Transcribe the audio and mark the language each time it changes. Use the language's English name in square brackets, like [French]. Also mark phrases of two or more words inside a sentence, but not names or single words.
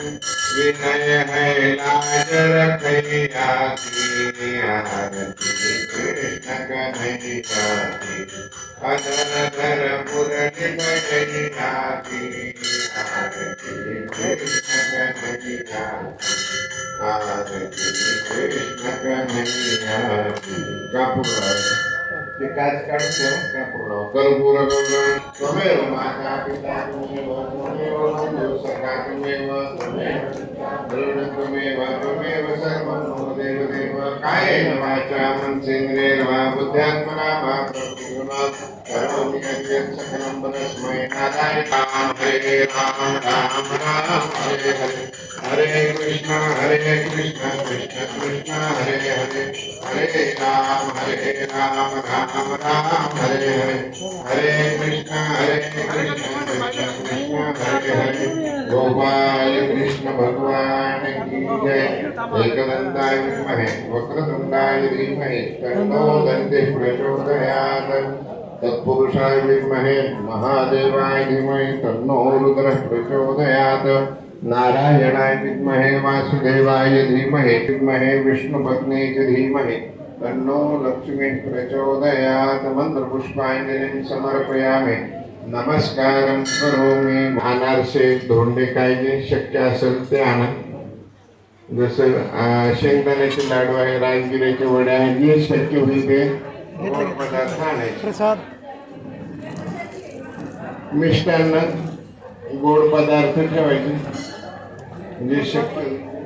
[Hindi] विनय है लाज रखैया की आरती कृष्ण कन्हैया की, अधर धर मुरली बजैया की आरती कृष्ण कन्हैया की, आरती कृष्ण कन्हैया की। विकास करते का [Sanskrit] पूर्ण कर्पूर गौरम त्वमेव माता पिता त्वमेव त्वमेव बन्धु सखा त्वमेव त्वमेव त्वमेव सर्वं मम देव देव। कायेन वाचा मनसेन्द्रियेण वा बुद्ध्यात्मना वा प्रकृतिर्वा करोमि यद्यत् सकलं परस्मै नारायणाय। हरे राम हरे हरे, हरे कृष्ण कृष्ण कृष्ण हरे हरे, हरे राम राम हरे हरे, हरे कृष्ण कृष्ण कृष्ण हरे हरे। [Hindi] गोपाल कृष्ण भगवान की जय। [Sanskrit] एकदंताय विद्महे वक्रतुंडाय धीमहि तन्नो दन्तिः प्रचोदयात्, तत्पुरुषाय विद्महे महादेवाय धीमहि तन्नो रुद्रः प्रचोदयात्। नारायणाय विद्महे वासुदेवाय धीमहि विष्णुपत्नी च धीमहि तन्नो लक्ष्मी प्रचोदयात्। मंत्रपुष्पांजलिं समर्पयामि। नमस्कारं करोमि। [Marathi] अनारसे धोंडे काय जे शक्य असेल ते आणा। जसं शेंगदाण्याचे लाडू आहे, राजगिऱ्याचे वडे आहे, जे शक्य होईल ते पदार्थ आणायचे। प्रसाद मिष्टान्न गोड पदार्थ ठेवायचे जे शक्य होईल।